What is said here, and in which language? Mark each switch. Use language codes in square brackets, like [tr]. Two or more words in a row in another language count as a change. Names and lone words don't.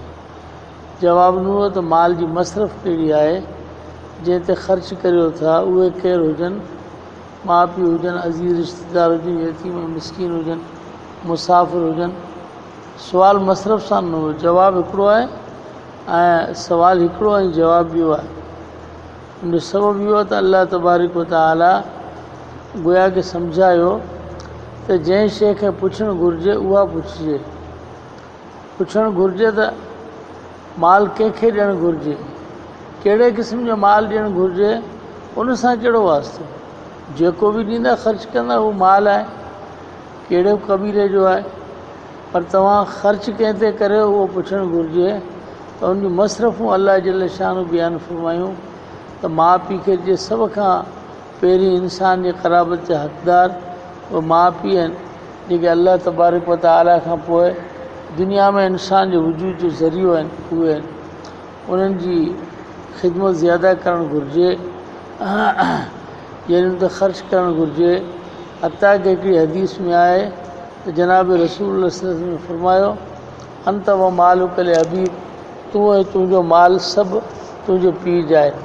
[sd] जवाबु न हुओ त माल जी मसरफ़ कहिड़ी आहे जंहिं ते ख़र्च करियो था उहे केरु हुजनि माउ पीउ हुजनि अज़ीज़ रिश्तेदार हुजनि यतीम मिसकीन हुजनि मुसाफ़िर हुजनि। सुवाल मसरफ़ सां न हुओ जवाबु हिकिड़ो आहे ऐं सुवाल हिकिड़ो ऐं जवाबु ॿियो आहे। उनजो सबबु इहो त [ar] الله تبارك وتعالى [sd] गोया खे सम्झायो त जंहिं शइ खे पुछणु घुरिजे उहा पुछिजे। पुछणु घुरिजे त माल कंहिंखे ॾियणु घुरिजे कहिड़े क़िस्म जो माल ॾियणु घुरिजे उन सां कहिड़ो वास्तो जेको बि ॾींदा ख़र्च कंदा उहो माल आहे कहिड़े क़बीले जो आहे पर तव्हां ख़र्च कंहिं ते करियो उहो पुछणु घुरिजे त उनजूं मसरफ़ूं अलाह जल शान बयानु फ़रमायूं त माउ पीउ खे जे सभ खां पहिरीं इंसान जे क़राबत जा हक़दार उहे माउ पीउ आहिनि जेके [ar] الله تبارك وتعالى [sd] खां पोइ दुनिया में इंसान जे वजूद जो ज़रियो आहिनि उहे आहिनि उन्हनि जी ख़िदमत ज़्यादा करणु घुरिजे यानी उन ते ख़र्च करणु घुरिजे। हता की हिकिड़ी हदीस में आहे त जनाब रसूल [ar] صلى الله عليه وسلم [sd] ने फ़रमायो [ar] أنت ومالك الحبيب [sd] तूं ऐं तुंहिंजो माल सभु तुंहिंजो पीउ जा आहे।